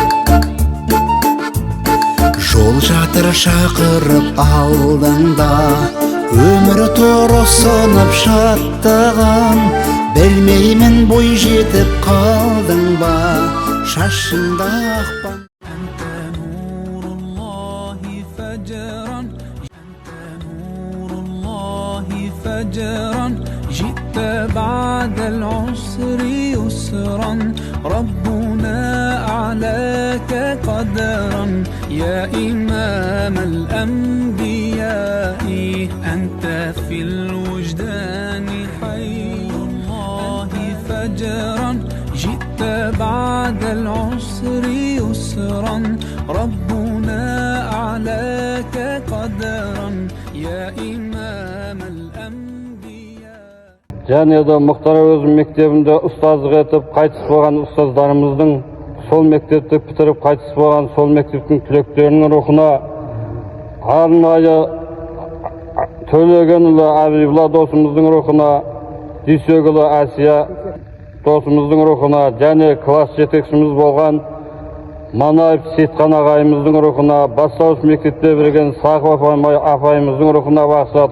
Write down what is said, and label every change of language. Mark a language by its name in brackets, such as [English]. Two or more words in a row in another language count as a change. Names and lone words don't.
[Kazakh] Жол жатыр шақырып алдыңда, өмір торысынып шаттаған. Білмеймін бой жетіп қалдың ба, шашыңда ақпан. [Arabic] جئت بعد العسر يسرا ربنا أعلاك قدرا يا إمام الأنبياء أنت في الوجدان حي الله فجرا جئت بعد العسر يسرا ربنا أعلاك قدرا يا إمام الأنبياء. [Kazakh] Және де Мұхтар Әуезов мектебінде ұстаздық етіп қайтыс болған ұстаздарымыздың, сол мектепті бітіріп қайтыс болған сол мектептің түлектерінің рухына, арнайы Төлегенұлы Әбибұлла досымыздың рухына, Дүйсекұлы Әсия досымыздың рухына, және класс жетекшіміз болған Манаев Сейтхан ағайымыздың рухына, бастауыш мектепте бірген Сақып апайымыздың рухына бағыштадық.